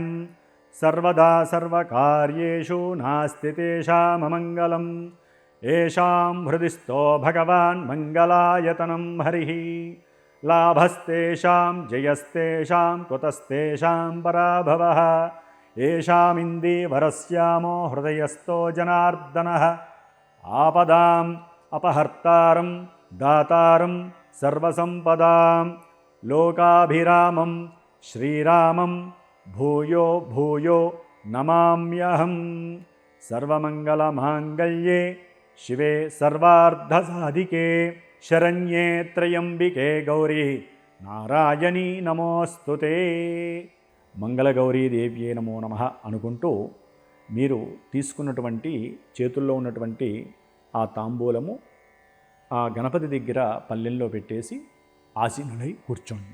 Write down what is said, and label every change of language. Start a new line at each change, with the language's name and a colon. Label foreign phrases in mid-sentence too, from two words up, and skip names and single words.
Sanskrit: సర్వదా సర్వకార్యేషు నాస్తి తేషామమంగళం. ఏషాం హృది స్థో భగవాన్ మంగళాయతనం హరిః. లాభస్తేషాం జయస్తేషాం కుతస్తేషాం పరాభవః. येषामिन्दीवरस्यामो हृदयस्थो जनार्दनः आपदाम् अपहर्तारं दातारं सर्वसम्पदां लोकाभिरामं श्रीरामं भूयो भूयो नमाम्यहं सर्वमङ्गलमाङ्गल्ये शिवे सर्वार्धसाधिके शरण्ये त्र्यम्बिके गौरी నారాయణీ నమోస్తుతే మంగళగౌరీదేవ్యే నమో నమః
Telugu: అనుకుంటూ మీరు తీసుకున్నటువంటి చేతుల్లో ఉన్నటువంటి ఆ తాంబూలము ఆ గణపతి దగ్గర పల్లెల్లో పెట్టేసి ఆసీనులై కూర్చోండి.